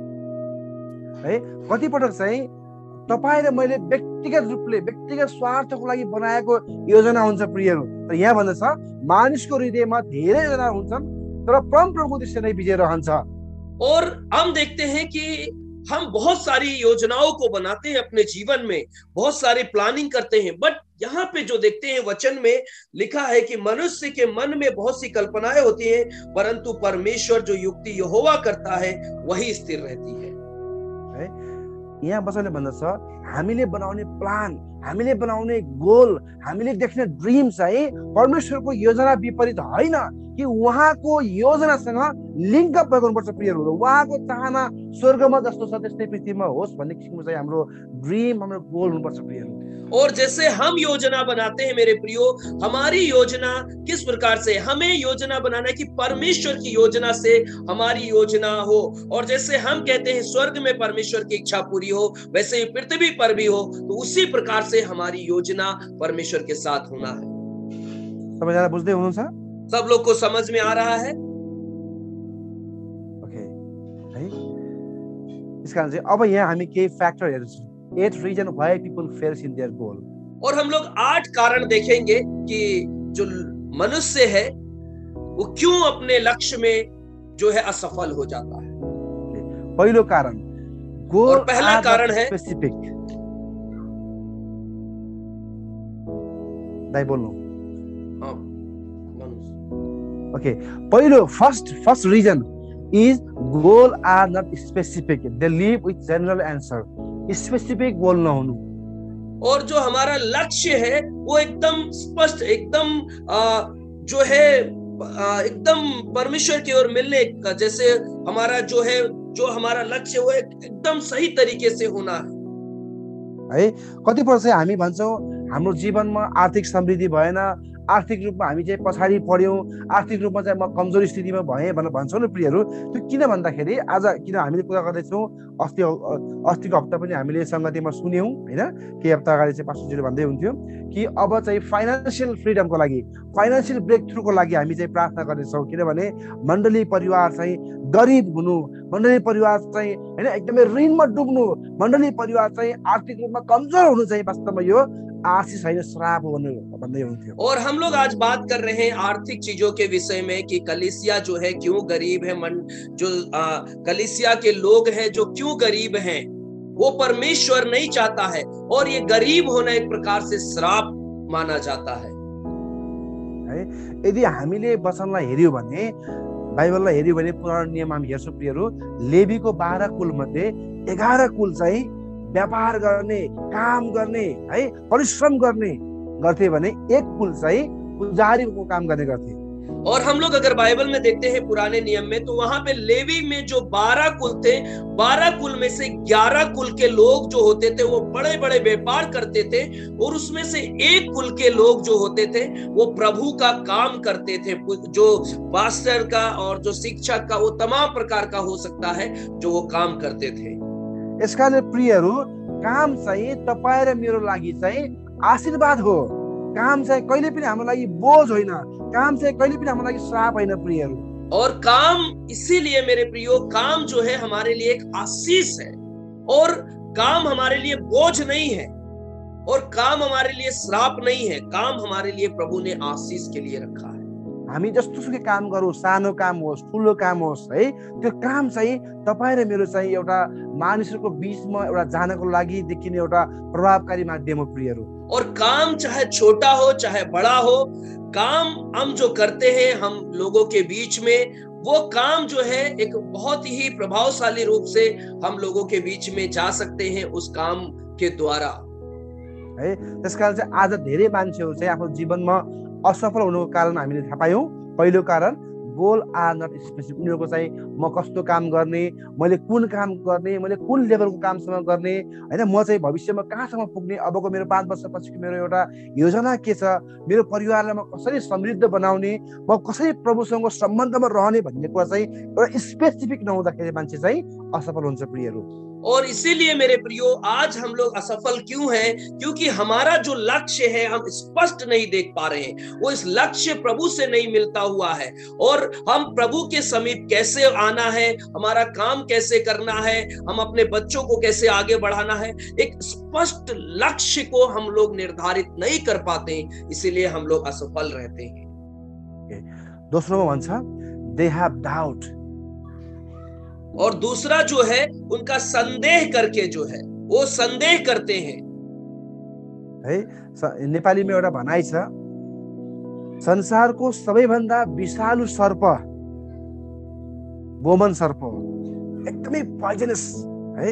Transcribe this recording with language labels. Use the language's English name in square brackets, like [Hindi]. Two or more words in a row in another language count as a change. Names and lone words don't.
[Nepali] कति पटक चाहिँ तपाईँ र मैले व्यक्तिगत रूपले व्यक्तिगत स्वार्थको लागि बनाएको योजना हुन्छ प्रियहरू, तर यहाँ भन्दछ मानिसको हृदयमा धेरै योजना हुन्छन् तर परमप्रभुको उद्देश्य नै विजय रहन्छ। [Hindi] और हम देखते हैं कि हम बहुत सारी योजनाओं को बनाते हैं अपने जीवन में, बहुत सारी प्लानिंग करते हैं, बट यहाँ पे जो देखते हैं वचन में लिखा है कि मनुष्य के मन में बहुत सी कल्पनाएं होती हैं परंतु परमेश्वर जो युक्ति यहोवा करता है वही स्थिर रहती है। [Nepali] यहाँ वचनले भन्दछ हामीले बनाउने प्लान, हामीले बनाउने गोल, हामीले देख्ने ड्रिम चाहिँ परमेश्वरको योजना विपरीत होइन कि उहाँको योजनासँग [English] link up [Nepali] भएको हुनुपर्छ प्रियहरू। उहाँको चाहना स्वर्गमा जस्तो छ त्यस्तै पृथ्वीमा होस् भन्ने किसिमको चाहिँ हाम्रो ड्रिम, हाम्रो गोल हुनुपर्छ प्रियहरू। [Hindi] और जैसे हम योजना बनाते हैं मेरे प्रियो, हमारी योजना किस प्रकार से, हमें योजना बनाना है कि परमेश्वर की योजना से हमारी योजना हो। और जैसे हम कहते हैं स्वर्ग में परमेश्वर की इच्छा पूरी हो, वैसे ही पृथ्वी पर भी हो, तो उसी प्रकार से हमारी योजना परमेश्वर के साथ होना है। [Nepali] सबैजना बुझ्दै हुनुहुन्छ? [Hindi] सब लोग को समझ में आ रहा है? ओके है। [Nepali] इसकारण चाहिँ अब यहाँ हामी केही फ्याक्टर हेर्छौँ। [English] 8 reason why people fails in their goal. [Hindi] और हम लोग 8 कारण देखेंगे कि जो मनुष्य है वो क्यों अपने लक्ष्य में जो है असफल हो जाता है। [Nepali] पहिलो कारण, [Hindi] और पहला कारण है [Nepali] स्पेसिफिक। दाइ बोल्नु। [English] OK, पहिलो first reason is goal are not specific. They live with general answer. Specific goal नहुनु। [Hindi] और जो हमारा लक्ष्य है वो एकदम स्पष्ट, एकदम जो है एकदम परमेश्वर की ओर मिलने का, जैसे हमारा जो है, जो हमारा लक्ष्य वो एकदम सही तरीके से होना है। [Nepali] कतिपय चाहिँ हामी भन्छौँ हाम्रो जीवनमा आर्थिक समृद्धि भएन, आर्थिक रूपमा हामी चाहिँ पछाडि पढ्यौँ, आर्थिक रूपमा चाहिँ म कमजोर स्थितिमा भएँ भनेर भन्छौँ नि प्रियहरू। त्यो किन भन्दाखेरि आज किन हामीले कुरा गर्दैछौँ, अस्तिको हप्ता पनि हामीले सङ्गतिमा सुन्यौँ होइन, केही हप्ता अगाडि चाहिँ पास्टरजीले भन्दै हुन्थ्यो कि अब चाहिँ [English] financial freedomको [Nepali] लागि, [English] financial break throughको [Nepali] लागि हामी चाहिँ प्रार्थना गर्नेछौँ। किनभने मण्डली परिवार चाहिँ गरिब हुनु, मण्डली परिवार चाहिँ होइन एकदमै ऋणमा डुब्नु, मण्डली परिवार चाहिँ आर्थिक रूपमा कमजोर हुनु चाहिँ वास्तवमा यो आशीष होइन, श्राप हो भन्दै हुन्थ्यो। [Hindi] और हम लोग आज बात कर रहे हैं आर्थिक चीजों के विषय में कि कलीसिया जो है क्यों गरीब है, जो कलीसिया के लोग हैं जो क्यों गरीब हैं, वो परमेश्वर नहीं चाहता है, और ये गरीब होना एक प्रकार से श्राप माना जाता है। [Nepali] यदि हामीले वचनलाई हेर्यो भने, बाइबललाई हेर्यो भने, पुरानो नियम हामी हेर्छौँ प्रियहरू, लेवीको 12 कुल मध्ये 11 कुल चाहिँ व्यापार गर्ने, काम गर्ने है, परिश्रम गर्ने गर्थे भने एक कुल चाहिँ पुजारीको काम गर्ने गर्थे। [Hindi] और हम लोग अगर बाइबल में देखते हैं पुराने नियम में, तो वहां पे लेवी में जो 12 कुल थे, 12 कुल में से 11 कुल के लोग जो होते थे वो बड़े बड़े व्यापार करते थे, और उसमें से एक कुल के लोग जो होते थे वो प्रभु का काम करते थे, जो पास्टर का और जो शिक्षक का, वो तमाम प्रकार का हो सकता है जो वो काम करते थे। [Nepali] यसकारण प्रियहरू, काम चाहिँ तपाईं र मेरो लागि चाहिँ आशीर्वाद हो। काम चाहिँ कहिले पनि हाम्रो लागि बोझ होइन, काम चाहिँ कहिले पनि हाम्रो लागि श्राप होइन प्रियहरू। [Hindi] और काम इसीलिए मेरे प्रियो, काम जो है हमारे लिए एक आशीष है, और काम हमारे लिए बोझ नहीं है, और काम हमारे लिए श्राप नहीं है। काम हमारे लिए प्रभु ने आशीष के लिए रखा है। [Nepali] हामी जस्तोसुकै काम गरौँ, सानो काम होस् ठुलो काम होस् है, त्यो काम चाहिँ तपाईं र मेरो चाहिँ एउटा मानिसहरूको बीचमा एउटा जानको लागि देखिने एउटा प्रभावकारी माध्यम हो प्रियहरू। [Hindi] और काम चाहे छोटा हो चाहे बड़ा हो, काम हम जो करते हैं हम लोगों के बीच में, वो काम जो है एक बहुत ही प्रभावशाली रूप से हम लोगों के बीच में जा सकते हैं उस काम के द्वारा है। [Nepali] त्यसकारण चाहिँ आज धेरै मान्छेहरू चाहिँ आफ्नो जीवनमा असफल हुनुको कारण हामीले थाहा पायौँ। पहिलो कारण, [English] goal are not specific. [Nepali] उनीहरूको चाहिँ म कस्तो काम गर्ने, मैले कुन काम गर्ने, मैले कुन लेभलको कामसम्म गर्ने होइन, म चाहिँ भविष्यमा कहाँसम्म पुग्ने, अबको मेरो 5 वर्षपछिको मेरो एउटा योजना के छ, मेरो परिवारलाई म कसरी समृद्ध बनाउने, म कसरी प्रभुसँग सम्बन्धमा रहने भन्ने कुरा चाहिँ एउटा स्पेसिफिक नहुँदाखेरि मान्छे चाहिँ असफल हुन्छ प्रियहरू। [Hindi] और इसीलिए मेरे प्रियो, आज हम लोग असफल क्यों हैं? क्योंकि हमारा जो लक्ष्य है हम स्पष्ट नहीं देख पा रहे हैं, वो इस लक्ष्य प्रभु से नहीं मिलता हुआ है। और हम प्रभु के समीप कैसे आना है, हमारा काम कैसे करना है, हम अपने बच्चों को कैसे आगे बढ़ाना है, एक स्पष्ट लक्ष्य को हम लोग निर्धारित नहीं कर पाते, इसीलिए हम लोग असफल रहते हैं। [Nepali] दोस्रो भन्छ, [English] they have doubt. [Hindi] और दूसरा जो है उनका संदेह करके जो है वो संदेह करते हैं है। [Nepali] नेपालीमा एउटा भनाइ छ, संसारको सबैभन्दा विषालु सर्प गोमन सर्प हो, एकदमै पोइजनस है।